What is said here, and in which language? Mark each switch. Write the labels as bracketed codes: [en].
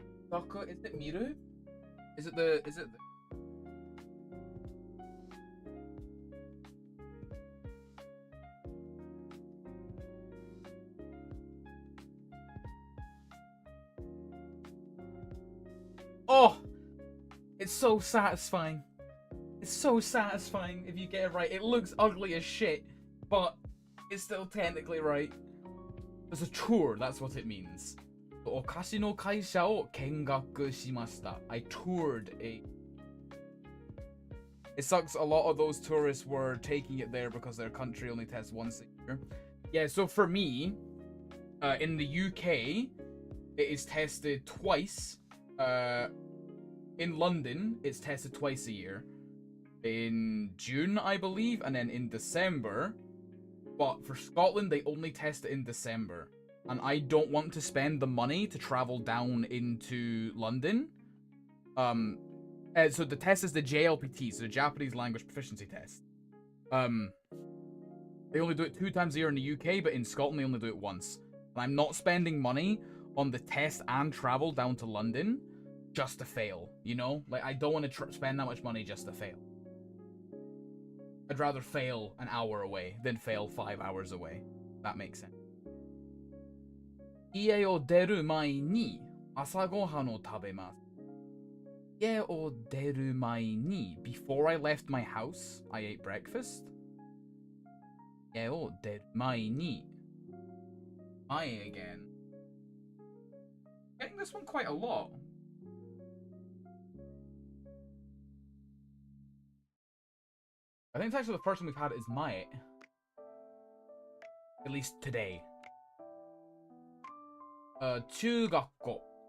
[en] Gaku, is it Miru? Is it the Oh! It's so satisfying. It's so satisfying if you get it right. It looks ugly as shit, but it's still technically right. It's a tour, that's what it means. [ja] お菓子の会社を見学しました. [en] I toured a... It sucks a lot of those tourists were taking it there because their country only tests once a year. Yeah, so for me, in the UK, it is tested twice. In London, it's tested twice a year. In June, I believe, and then in December. But for Scotland, they only test it in December. And I don't want to spend the money to travel down into London. So the test is the JLPT, so the Japanese Language Proficiency Test. They only do it 2 times a year in the UK, but in Scotland, they only do it once. And I'm not spending money on the test and travel down to London just to fail, you know? Like, I don't want to spend that much money just to fail. I'd rather fail an hour away than fail 5 hours away. That makes sense. [ja] 家を出る前に朝ごはんを食べます。家を出る前に [en] Before I left my house, I ate breakfast. [ja] 家を出る前に [en] I again. Getting this one quite a lot. I think it's actually the first one we've had is Mae. At least today. [ja] 中学校.